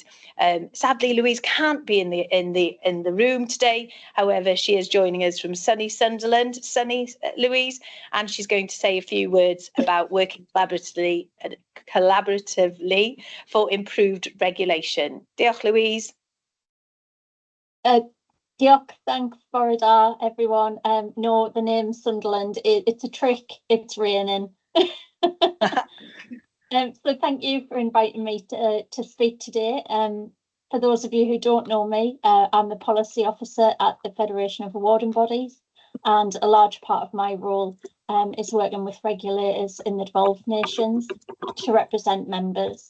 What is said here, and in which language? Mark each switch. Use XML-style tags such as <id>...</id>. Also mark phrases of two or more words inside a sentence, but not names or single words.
<en>Sadly, Louise can't be in the room today. However, she is joining us from sunny Sunderland. Sunny Louise, and she's going to say a few words about working collaboratively for improved regulation. Diolch, Louise. Diolch, thanks for that, everyone. No, the name Sunderland, it's a trick, it's raining. So thank you for inviting me to speak today. For those of you who don't know me, I'm the policy officer at the Federation of Awarding Bodies, and a large part of my role is working with regulators in the devolved nations to represent members.</en>